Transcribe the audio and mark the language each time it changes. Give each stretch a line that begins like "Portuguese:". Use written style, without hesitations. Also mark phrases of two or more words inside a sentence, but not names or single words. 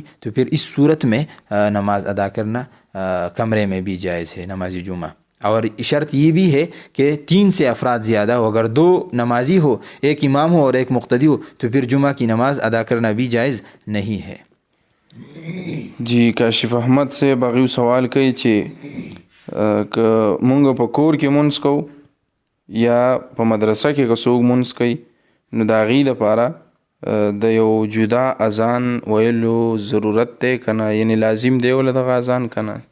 Urdu: تو پھر اس صورت میں نماز ادا کرنا کمرے میں بھی جائز ہے نماز جمعہ. اور شرط یہ بھی ہے کہ 3 سے افراد زیادہ ہو اگر 2 نمازی ہو ایک امام ہو اور ایک مقتدی ہو تو پھر جمعہ کی نماز ادا کرنا بھی جائز نہیں ہے.
Pashto: جی کاشف احمد سے هغې سوال کوي چې که مونږ په کور کې مونځ کوو یا په مدرسه کې که څوک مونځ کوي نو د هغې لپاره د یو جدا اذان ویلو ضرورت دی که نه یعنی لازم دی وله دغه اذان که نه؟